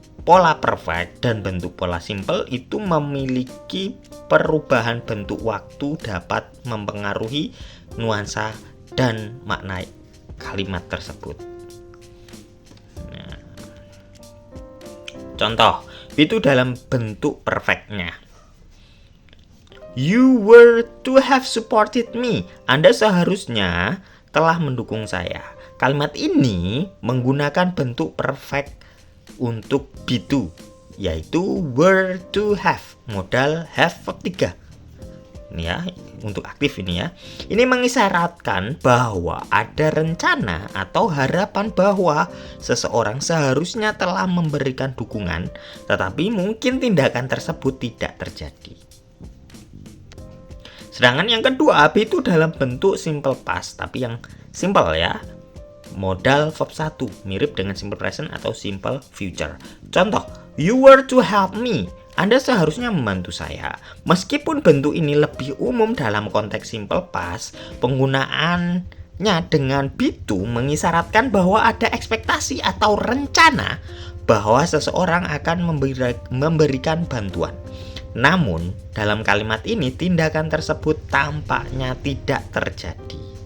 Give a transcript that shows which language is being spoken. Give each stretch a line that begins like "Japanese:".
Indonesian: pola perfect dan bentuk pola simple itu memiliki perubahan bentuk waktu dapat mempengaruhi nuansa dan makna kalimat tersebut. Nah, contoh itu dalam bentuk perfectnya.
English: You were to have supported me.
Indonesian: Anda seharusnya telah mendukung saya. Kalimat ini menggunakan bentuk perfect untuk be-to, yaitu were to have, modal have verb 3. Ini ya, untuk aktif ini ya. Ini mengisyaratkan bahwa ada rencana atau harapan bahwa seseorang seharusnya telah memberikan dukungan, tetapi mungkin tindakan tersebut tidak terjadi. Sedangkan yang kedua, be itu dalam bentuk simple past, tapi yang simple ya. Modal verb 1, mirip dengan simple present atau simple future. Contoh,
English: you were to help me.
Indonesian: Anda seharusnya membantu saya. Meskipun bentuk ini lebih umum dalam konteks simple past, penggunaannya dengan be to mengisyaratkan bahwa ada ekspektasi atau rencana bahwa seseorang akan memberikan bantuan. Namun, dalam kalimat ini tindakan tersebut tampaknya tidak terjadi.